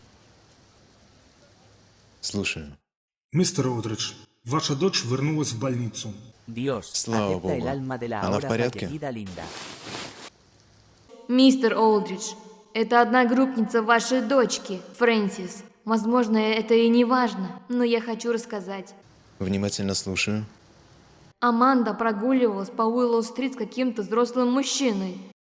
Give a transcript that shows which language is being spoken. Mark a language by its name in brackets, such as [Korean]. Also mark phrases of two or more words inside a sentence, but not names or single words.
[Russian] Слушаю. Мистер Олдридж, ваша дочь вернулась в больницу. [Spanish] Dios, [Russian] Слава [Spanish] acepta el [Russian] Богу. [Spanish] alma de la [Russian] Она в [Spanish] ahora [Russian] порядке? [Spanish] fallecida Linda. [Russian] Мистер Олдридж, это одногруппница вашей дочки, Фрэнсис. Возможно, это и не важно, но я хочу рассказать. Внимательно слушаю. Аманда прогуливалась по Уиллоу-стрит с каким-то взрослым мужчиной.